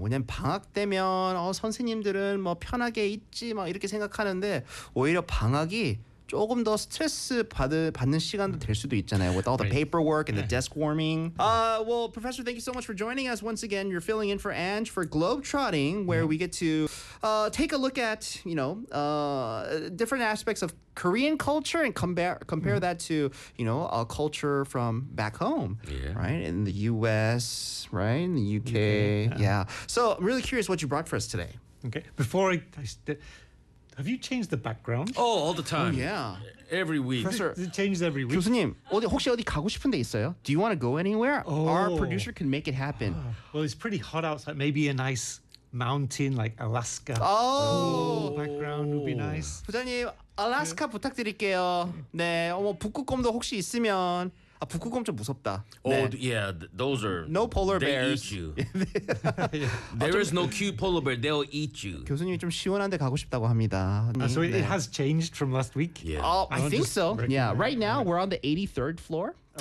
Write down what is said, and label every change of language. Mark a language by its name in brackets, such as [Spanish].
[Korean] 왜냐면 방학 되면 선생님들은 뭐 편하게 있지 막 이렇게 생각하는데 오히려 방학이 조금 더 스트레스 받는 시간도 될 수도 있잖아요. [English] With all the paperwork and the desk warming. Professor, thank you so much for joining us once again. You're filling in for Ange for Globetrotting, where we get to take a look at, different aspects of Korean culture and compare that to, a culture from back home, right? In the U.S., right? In the U.K. So I'm really curious what you brought for us today. Okay. Before Have you changed the background? Oh, all the time. Oh, yeah. Every week. Professor, it changes every week. [Korean] 교수님, 혹시 어디 가고 싶은 데 있어요? [English] Do you want to go anywhere? Oh. Our producer can make it happen. Well, it's pretty hot outside. Maybe a nice mountain like Alaska. Oh. Background would be nice. [Korean] 부장님, 알래스카 부탁드릴게요. 네, 북극곰도 혹시 있으면... 아, 북극곰 좀 무섭다. [English] Oh, 네. Yeah, those are... No polar they bears. They eat you. There is no cute polar bear. They'll eat you. [Korean] 교수님이 좀 시원한 데 가고 싶다고 합니다. [English] So it has changed from last week? Yeah. I think so. Yeah, right now we're on the 83rd floor.